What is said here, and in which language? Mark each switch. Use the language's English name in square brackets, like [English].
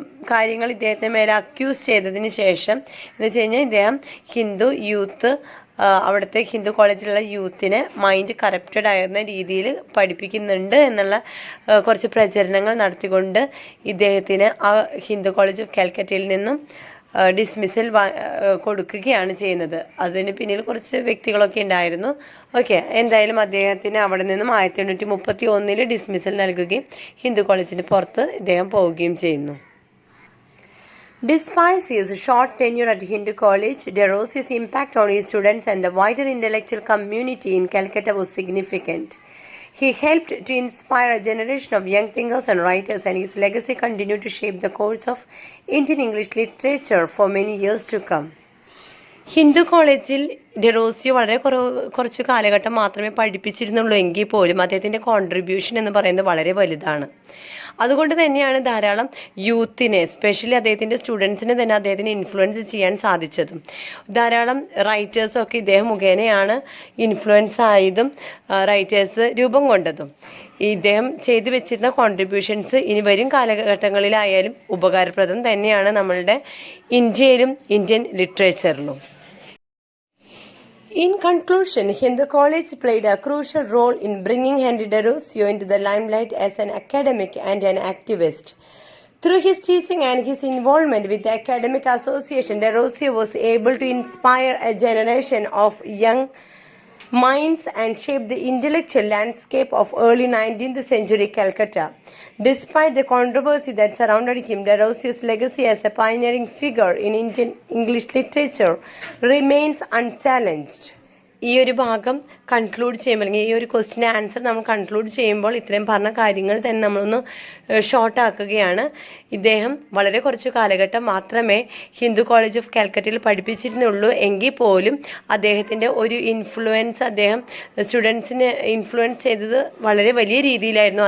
[Malayalam] കാര്യങ്ങൾ ഇദ്ദേഹത്തെ മേലെ അക്യൂസ് ചെയ്തതിന് ശേഷം എന്ന് വെച്ച് കഴിഞ്ഞാൽ ഇദ്ദേഹം ഹിന്ദു യൂത്ത് അവിടുത്തെ ഹിന്ദു കോളേജിലുള്ള യൂത്തിനെ മൈൻഡ് കറപ്റ്റഡ് ആയിരുന്ന രീതിയിൽ പഠിപ്പിക്കുന്നുണ്ട് എന്നുള്ള കുറച്ച് പ്രചരണങ്ങൾ നടത്തിക്കൊണ്ട് ഇദ്ദേഹത്തിന് ആ ഹിന്ദു കോളേജ് ഓഫ് കാലിക്കറ്റയിൽ നിന്നും ഡിസ്മിസൽ കൊടുക്കുകയാണ് ചെയ്യുന്നത്. അതിന് പിന്നിൽ കുറച്ച് വ്യക്തികളൊക്കെ ഉണ്ടായിരുന്നു. ഓക്കെ, എന്തായാലും അദ്ദേഹത്തിന് അവിടെ നിന്നും 1831 ഡിസ്മിസൽ നൽകുകയും ഹിന്ദു കോളേജിന് പുറത്ത് ഇദ്ദേഹം പോവുകയും ചെയ്യുന്നു. [English] Despite his short tenure at Hindu College, Derosio's impact on his students and the wider intellectual community in Calcutta was significant. He helped to inspire a generation of young thinkers and writers, and his legacy continued to shape the course of Indian English literature for many years to come. [Malayalam] Hindu കോളേജിൽ ഡെറോസിയോ വളരെ കുറച്ച് കാലഘട്ടം മാത്രമേ പഠിപ്പിച്ചിരുന്നുള്ളൂ എങ്കിൽ പോലും അദ്ദേഹത്തിൻ്റെ contribution എന്ന് പറയുന്നത് വളരെ വലുതാണ്. അതുകൊണ്ട് തന്നെയാണ് ധാരാളം യൂത്തിനെ, എസ്പെഷ്യലി അദ്ദേഹത്തിൻ്റെ സ്റ്റുഡൻസിനെ തന്നെ അദ്ദേഹത്തിന് ഇൻഫ്ലുവൻസ് ചെയ്യാൻ സാധിച്ചതും. ധാരാളം റൈറ്റേഴ്സൊക്കെ ഇദ്ദേഹം മുഖേനയാണ് ഇൻഫ്ലുവൻസ് ആയതും റൈറ്റേഴ്സ് രൂപം കൊണ്ടതും. ഇദ്ദേഹം ചെയ്തു വെച്ചിരുന്ന കോൺട്രിബ്യൂഷൻസ് ഇനി വരും കാലഘട്ടങ്ങളിലായാലും ഉപകാരപ്രദം തന്നെയാണ് നമ്മളുടെ ഇന്ത്യയിലും Indian ലിറ്ററേച്ചറിലും. [English] In conclusion, Hindu College played a crucial role in bringing Henry Derosio into the limelight as an academic and an activist. Through his teaching and his involvement with the Academic Association, Derosio was able to inspire a generation of young minds and shape the intellectual landscape of early 19th century Calcutta. Despite the controversy that surrounded him, Derosio's legacy as a pioneering figure in Indian English literature remains unchallenged. [Malayalam] ഈ ഒരു ഭാഗം conclude ചെയ്യുമ്പോൾ, അല്ലെങ്കിൽ ഈ ഒരു ക്വസ്റ്റിൻ്റെ answer നമ്മൾ conclude ചെയ്യുമ്പോൾ ഇത്രയും പറഞ്ഞ കാര്യങ്ങൾ തന്നെ നമ്മളൊന്ന് ഷോർട്ട് ആക്കുകയാണ്. ഇദ്ദേഹം വളരെ കുറച്ച് കാലഘട്ടം മാത്രമേ ഹിന്ദു കോളേജ് ഓഫ് കാലിക്കറ്റയിൽ പഠിപ്പിച്ചിരുന്നുള്ളൂ എങ്കിൽ പോലും അദ്ദേഹത്തിൻ്റെ ഒരു ഇൻഫ്ലുവൻസ്, അദ്ദേഹം സ്റ്റുഡൻസിനെ ഇൻഫ്ലുവൻസ് ചെയ്തത് വളരെ വലിയ രീതിയിലായിരുന്നു.